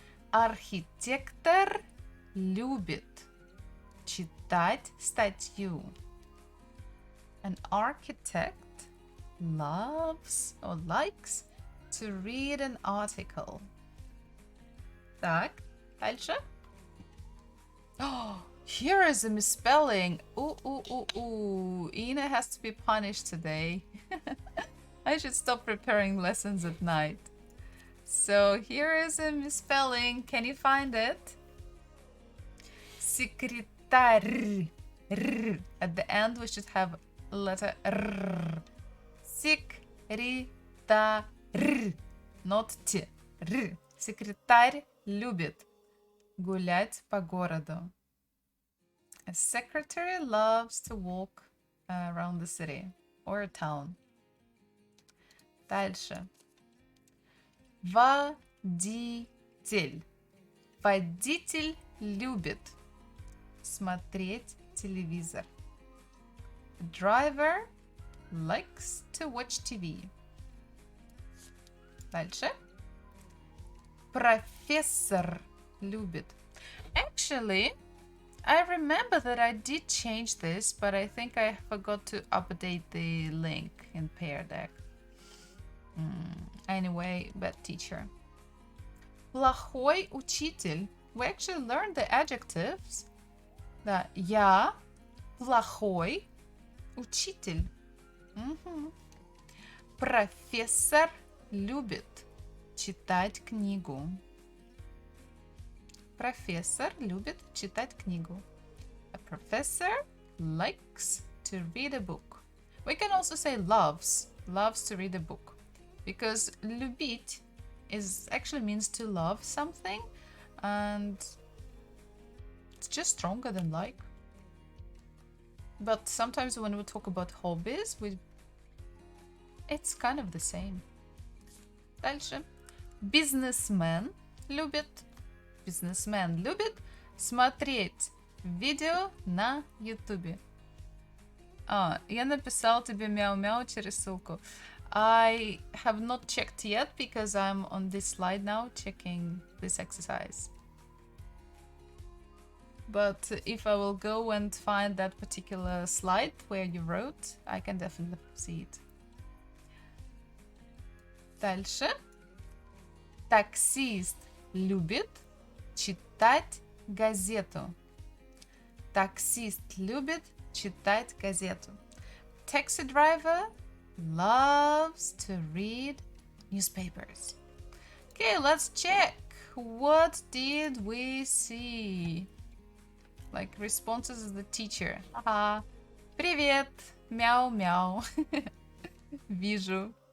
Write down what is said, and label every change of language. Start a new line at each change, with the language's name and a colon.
Russian: Архитектор любит читать статью.
English: An architect loves or likes to read an article.
Russian: Так, дальше.
English: Oh, here is a misspelling. Ooh. Ina has to be punished today. I should stop preparing lessons at night. So here is a misspelling. Can you find it?
Russian: Секретарь.
English: At the end we should have a letter R. Секретарь. Not T. R.
Russian: Секретарь любит гулять по городу.
English: A secretary loves to walk around the city or a town.
Russian: Дальше. Водитель. Водитель любит смотреть телевизор.
English: A driver likes to watch TV.
Russian: Дальше. Профессор любит.
English: Actually, I remember that I did change this, but I think I forgot to update the link in Pear Deck. Anyway, bad teacher.
Russian: Плохой учитель.
English: We actually learned the adjectives.
Russian: Да, я плохой учитель. Профессор любит читать книгу. Профессор любит читать книгу.
English: A professor likes to read a book. We can also say loves to read a book. Because любить actually means to love something, and it's just stronger than like. But sometimes when we talk about hobbies, it's kind of the same. Дальше. Businessman
Russian: любит, бизнесмен любит смотреть видео на YouTube. Я написал тебе мяу-мяу через ссылку.
English: I have not checked yet because I'm on this slide now checking this exercise. But if I will go and find that particular slide where you wrote, I can definitely see it.
Russian: Дальше. Таксист любит читать газету. Таксист любит читать газету.
English: Taxi driver loves to read newspapers. Okay, let's check. What did we see? Like responses of the teacher.
Russian: Привет, мяу-мяу. Вижу.